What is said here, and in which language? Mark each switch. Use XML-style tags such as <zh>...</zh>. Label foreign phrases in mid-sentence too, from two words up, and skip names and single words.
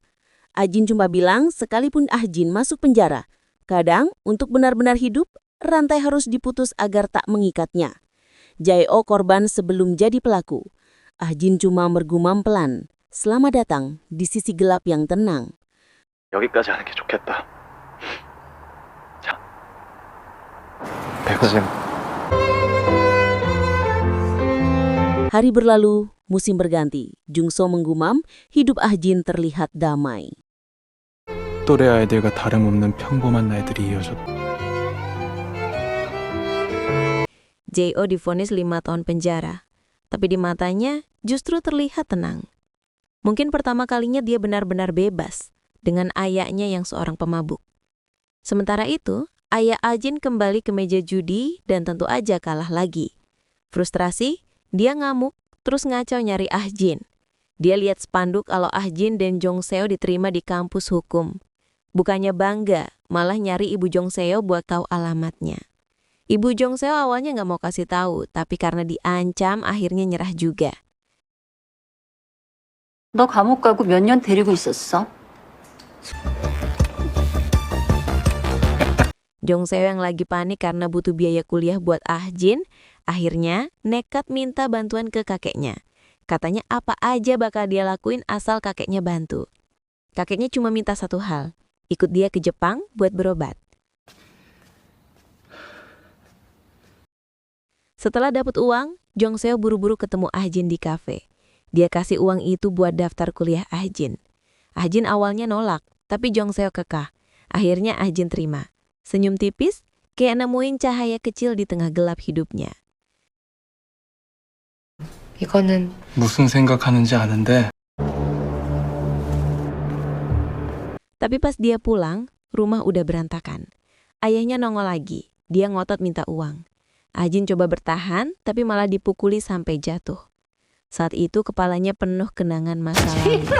<id>Ah-jin cuma bilang sekalipun Ah-jin masuk penjara, kadang untuk benar-benar hidup, rantai harus diputus agar tak mengikatnya. Jae-oh korban sebelum jadi pelaku. Ah-jin cuma mergumam pelan, selamat datang di sisi gelap yang tenang.</id> <ko>여기까지 하는 게 좋겠다. 자, 배고생.</ko> <id>Hari berlalu, musim berganti. Jungso menggumam, hidup Ah-jin terlihat damai.</id> <ko>또래 아이들과 다름없는 평범한 날들이 이어졌다.</ko> <id>Jae-oh divonis 5 tahun penjara. Tapi di matanya justru terlihat tenang. Mungkin pertama kalinya dia benar-benar bebas dengan ayahnya yang seorang pemabuk. Sementara itu, ayah Ah-jin kembali ke meja judi dan tentu aja kalah lagi. Frustrasi, dia ngamuk terus ngacau nyari Ah-jin. Dia lihat spanduk kalau Ah Jin dan Jong Seo diterima di kampus hukum. Bukannya bangga, malah nyari ibu Jong Seo buat tahu alamatnya. Ibu Jong Seo awalnya nggak mau kasih tahu, tapi karena diancam akhirnya nyerah juga.</id> <ko>너 감옥 가고 몇 년 데리고 있었어?</ko> <id>Jong Seo yang lagi panik karena butuh biaya kuliah buat Ah Jin, akhirnya nekat minta bantuan ke kakeknya. Katanya apa aja bakal dia lakuin asal kakeknya bantu. Kakeknya cuma minta satu hal, ikut dia ke Jepang buat berobat. Setelah dapat uang, Jong Seo buru-buru ketemu Ah Jin di kafe. Dia kasih uang itu buat daftar kuliah Ah Jin. Ah Jin awalnya nolak, tapi Jong Seo kekeh. Akhirnya Ah Jin terima. Senyum tipis, kayak nemuin cahaya kecil di tengah gelap hidupnya.</id> <ko>이거는 무슨 생각하는지 아는데</ko> <id>Tapi pas dia pulang, rumah udah berantakan. Ayahnya nongol lagi, dia ngotot minta uang. Ah Jin coba bertahan, tapi malah dipukuli sampai jatuh. Saat itu kepalanya penuh kenangan masa lalu.</id>